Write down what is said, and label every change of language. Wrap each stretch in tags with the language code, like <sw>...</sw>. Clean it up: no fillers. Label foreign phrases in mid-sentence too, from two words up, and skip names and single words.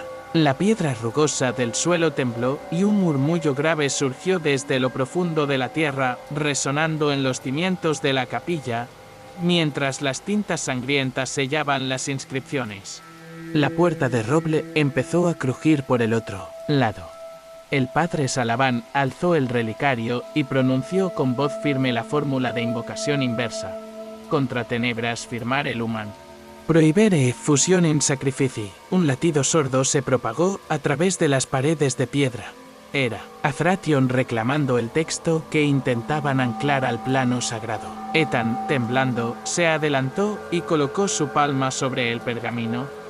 <es>La piedra rugosa del suelo tembló y un murmullo grave surgió desde lo profundo de la tierra, resonando en los cimientos de la capilla, mientras las tintas sangrientas sellaban las inscripciones. La puerta de roble empezó a crujir por el otro lado. El padre Salaván alzó el relicario y pronunció con voz firme la fórmula de invocación inversa.</es> <la>Contra tenebras firmare lumen. Prohibere fusionem sacrifici.</la> <es>Un latido sordo se propagó a través de las paredes de piedra. Era Afratión reclamando el texto que intentaban anclar al plano sagrado. Ethan, temblando, se adelantó y colocó su palma sobre el pergamino.</es>